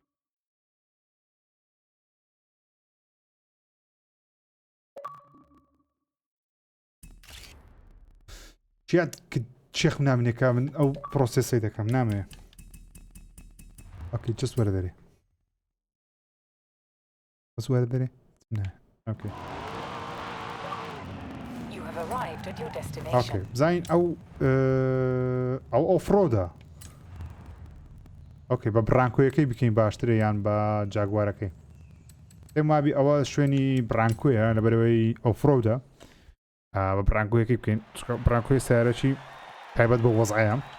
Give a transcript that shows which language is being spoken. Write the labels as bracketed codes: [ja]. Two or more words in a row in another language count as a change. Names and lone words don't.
[ckb] چێخ نامێنێکە من ئەو پرۆسێسی دەکەم نامەوێ ئۆکەی چست وەرە دەرێ بەس وەرە دەرێ نه ئۆکەی [en] You have arrived at your destination. [ckb] ئۆکەی بزانین ئەو فرۆدا ئۆکەی بە برانکۆیەکەی بکەین باشترە یان بە جاگوارەکەی پێم وابی ئەوە شوێنی برانکۆیە لەبەرەوەی ئەو فرۆدا بە برانکۆیەکەی بکەین برانکۆی سیارەکی تایبەت بە وەزعەیە